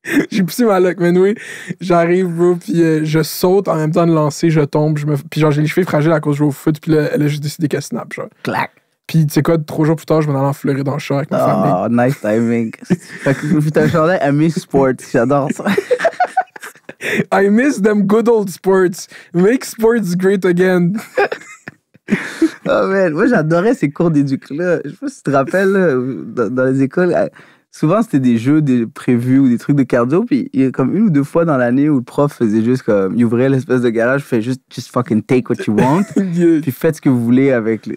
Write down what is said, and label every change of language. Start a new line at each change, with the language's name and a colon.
French: J'ai poussé ma luck, mais oui, j'arrive, bro, puis je saute en même temps de lancer, je tombe, puis genre j'ai les cheveux fragiles à cause de jouer au foot, puis là, elle a juste décidé qu'elle snap, genre. Clac. Puis tu sais quoi, 3 jours plus tard, je m'en allais en Floride dans le char avec ma famille.
English: Oh, nice timing.
French: Fait que t'as un chandail à Miss Sports, j'adore ça.
English: I miss them good old sports. Make sports great again.
French: Oh man, moi j'adorais ces cours d'éduc-là. Je sais pas si tu te rappelles, là, dans les écoles... Souvent, c'était des jeux prévus ou des trucs de cardio. Puis il y a comme 1 ou 2 fois dans l'année où le prof faisait juste comme... Il ouvrait l'espèce de garage, fait juste
English: fucking take what you want.
French: Puis faites ce que vous voulez avec...